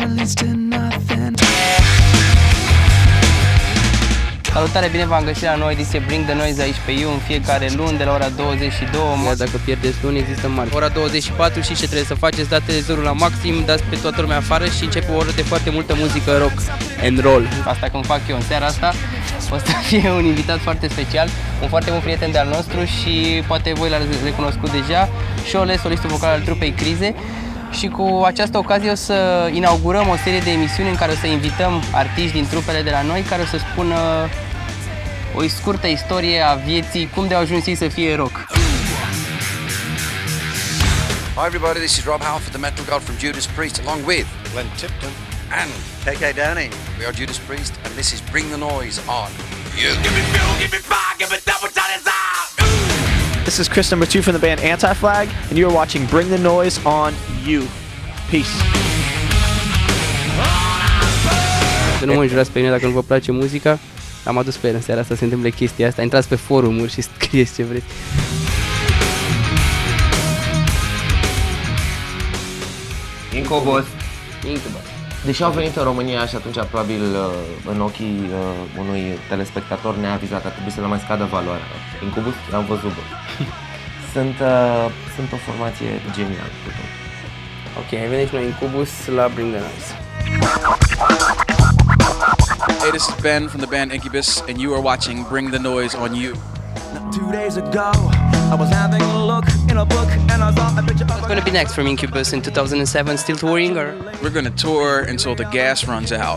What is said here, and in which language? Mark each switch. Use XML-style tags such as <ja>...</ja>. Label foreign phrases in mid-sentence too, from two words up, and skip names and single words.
<ro>Salutare, bine v-am găsit la noua ediție Bring the Noise aici pe You în fiecare luni de la ora 22. Dacă pierdeți luni, există mari. Ora 24 și ce trebuie să faceți, dați televizorul la maxim, dați pe toată lumea afară și începe o oră de foarte multă muzică</ro> <en>rock and roll.</en> <ro>Asta când fac eu în seara asta, o să fie un invitat foarte special, un foarte bun prieten de-al nostru și poate voi l-ați recunoscut deja, Șole, solistul vocal al trupei Crize. Și cu această ocazie o să inaugurăm o serie de emisiuni în care o să invităm artiști din trupele de la noi care o să spună o scurtă istorie a vieții, cum de au ajuns ei să fie rock.</ro> <en>Hi everybody, this is Rob Halford, the metal god from Judas Priest, along with Glenn Tipton and KK Downey. We are Judas Priest and this is Bring the Noise on You. Give me fuel, give me fire, give me double time. This is Chris number 2 from the band Anti-Flag, and you are watching Bring the Noise on You. Peace.</en> <ro>Să nu mă înjurați pe mine dacă nu vă place muzica. Am adus pe el în seara asta, se întâmplă chestia asta. Intrați pe forumuri și scrieți ce vreți. Incubus. Incubus. Deși au venit în România și atunci probabil în ochii unui telespectator neavizat ar trebui să le mai scadă valoarea. Incubus, am văzut. Sunt o formație genială. Ok, ai venit și noi Incubus la Bring the Noise.</ro> <en>Hey, this is Ben from the band Incubus, and you are watching Bring the Noise on You. 2 days ago, I was having a look in a book and I saw a picture of What's going to be next from Incubus in 2007? Still touring or? We're going to tour until the gas runs out.</en>